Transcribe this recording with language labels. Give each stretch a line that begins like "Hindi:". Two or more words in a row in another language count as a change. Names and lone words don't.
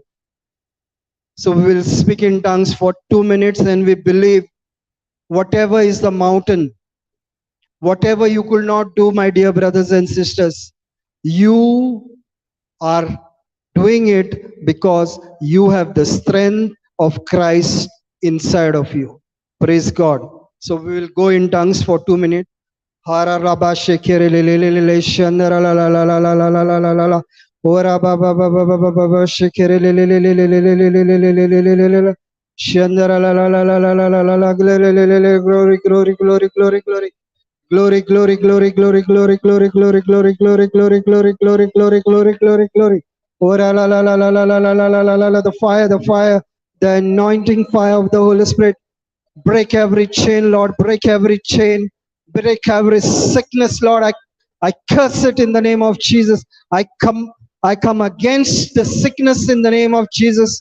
English: So we will speak in tongues for 2 minutes, and we believe whatever is the mountain, whatever you could not do, my dear brothers and sisters, You are doing it because you have the strength of Christ inside of you. Praise God. So we will go in tongues for 2 minutes. Hara raba shekere le le le le le shandara la la la la la la la la la la la. Ora ba ba ba ba ba ba ba ba shekere le le le le le le le le le le le le le le le le. Shandara la la la la la la la la la le le le le le. Glory glory glory glory glory. Glory, glory, glory, glory, glory, glory, glory, glory, glory, glory, glory, glory, glory, glory, glory, glory. Oh, la la la la la la la la la la la la la. The fire, the anointing fire of the Holy Spirit. Break every chain, Lord. Break every chain. Break every sickness, Lord. I curse it in the name of Jesus. I come against the sickness in the name of Jesus.